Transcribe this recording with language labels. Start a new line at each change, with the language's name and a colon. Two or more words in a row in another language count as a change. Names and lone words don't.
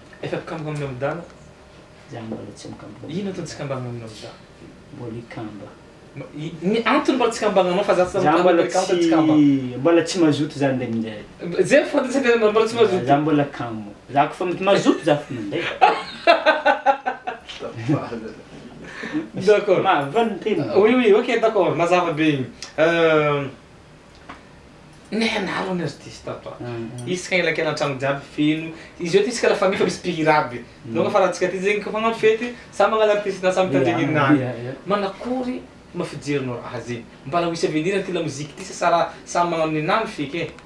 Malagasy: Efa pikambagna amin'ny amidana? Za mbola tsy mikambagna. Ino atao tsy kambagna amin'ny amidana? Mbola ikamba. Antony mbola tsy kambagnanao fa za mbola tsy mazoto za ndeha minday. Zay fantasy mbola tsy mazoto. Za mbola kamo. Za koa fa mazoto za fa minday. D'accord.
French: Oui, ok, d'accord.
Malagasy: Mazava be igny. Nihanaro ny artiste apa. Isaka elakela an-tragno jiaby feno. Izy io ty isaka
French: la famille
Malagasy: fa misy mpihira aby. Donc fa raha antsika ty zegny kafa hagnano fety, samy magnano artiste na samy mitady gn'inazy. Manakory mafijerinao azy igny. Mbala ho isy avenir ty
French: la musique
Malagasy: ty sa samy magnano ny nany feky e.